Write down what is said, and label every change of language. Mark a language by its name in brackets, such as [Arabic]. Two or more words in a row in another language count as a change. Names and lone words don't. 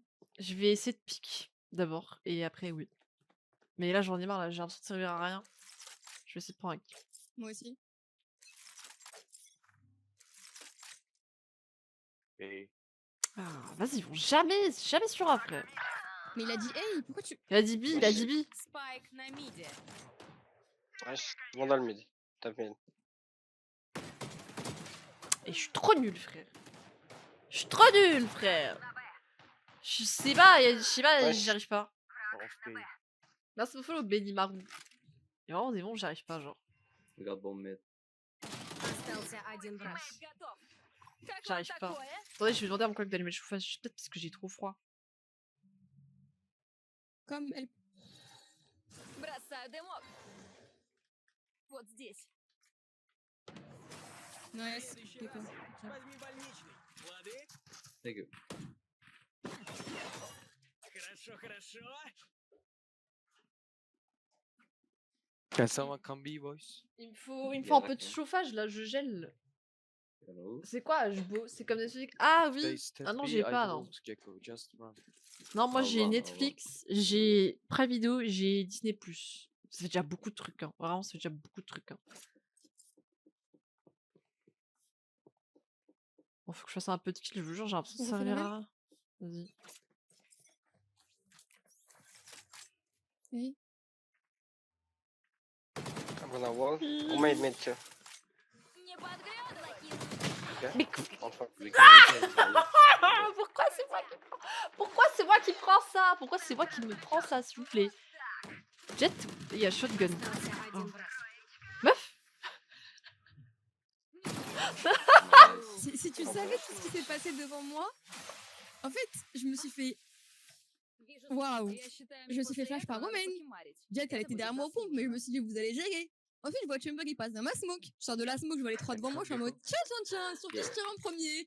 [French] Je vais essayer de pique d'abord et après oui. Mais là j'en ai marre là, j'ai l'impression de servir à rien. Je vais essayer de prendre un kill. Moi aussi. Ah, vas-y, ils vont jamais sur A, frère. Mais il a dit hey, pourquoi tu. Il a dit B, il a dit B. [Russian] Спайк на миде. [French] Ils vont dans le mid. Top mid. Et je suis trop nul, frère. Je suis trop nul, frère. Je sais pas, Ouais. j'y arrive pas. Merci pour follow Benny Marou. Il y a vraiment des bons, j'y arrive pas, genre. Regarde bomb mid. [Russian] Остался один враг. [French] J'arrive pas. Attendez, je vais demander à mon collègue d'allumer le chauffage, peut-être parce que j'ai trop froid. Comme elle. [Russian] Бросаю дымок. Вот здесь. [French] Ouais, c'est d'accord. [English] Thank you. Can someone come B, boys? [French] Il me faut un peu de chauffage là, je gèle. Hello. C'est quoi Hbo? C'est comme des trucs. Ah oui! [English] They step [French] Ah non, B, j'ai [English] I [French] pas, non. [English] won't, Gecko, just run. [French] Non, moi Au j'ai revoir, au Netflix, j'ai Prime Video, j'ai Disney+. Ça fait déjà beaucoup de trucs, hein. Vraiment, ça fait déjà beaucoup de trucs, hein. Bon, faut que je fasse un peu de kill, je vous jure, j'ai l'impression de On refait la servir même? à rien. Vas-y. Oui. [English] I'm gonna wall. Who made mid too? [Russian] Не подглядывай, [French] Okay. Mais Enfin. [English] We can reach [French] pourquoi c'est moi qui prends Pourquoi c'est moi qui prends ça? Pourquoi c'est moi qui me prends ça, s'il vous plaît? Jet, il y a shotgun. [Russian] Остался один [French] Oh. [Russian] враг. [French] Meuf? Si tu savais tout ce qui s'est passé devant moi, en fait, je me suis fait. Waouh! Je me suis fait flash par Romaine. Jet, elle était derrière moi au pompe, mais je me suis dit, vous allez gérer. Ensuite, je vois Chamber, il passe dans ma smoke. Je sors de la smoke, je vois les trois devant moi, je suis en mode tiens, sur qui je tire en premier?